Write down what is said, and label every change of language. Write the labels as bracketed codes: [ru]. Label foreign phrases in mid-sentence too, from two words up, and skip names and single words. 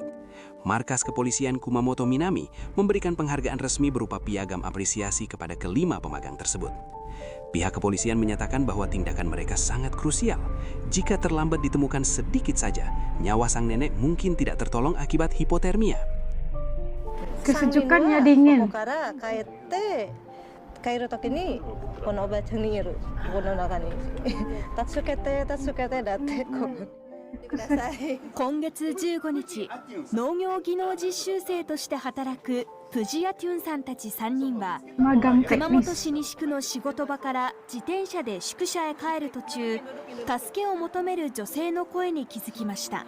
[id] Markas Kepolisian Kumamoto Minami memberikan penghargaan resmi berupa piagam apresiasi kepada kelima pemagang tersebut. Pihak kepolisian menyatakan bahwa tindakan mereka sangat krusial. Jika terlambat ditemukan sedikit saja, nyawa sang nenek mungkin tidak tertolong akibat hipotermia. Kesejukannya dingin. [ja] 帰る時にこのおばあちゃんにいるこの中に助けて助けてだってこうください。今月15日、農業技能実習生として働くプジアテュンさんたち3人は熊本市西区の仕事場から自転車で宿舎へ帰る途中、助けを求める女性の声に気づきました。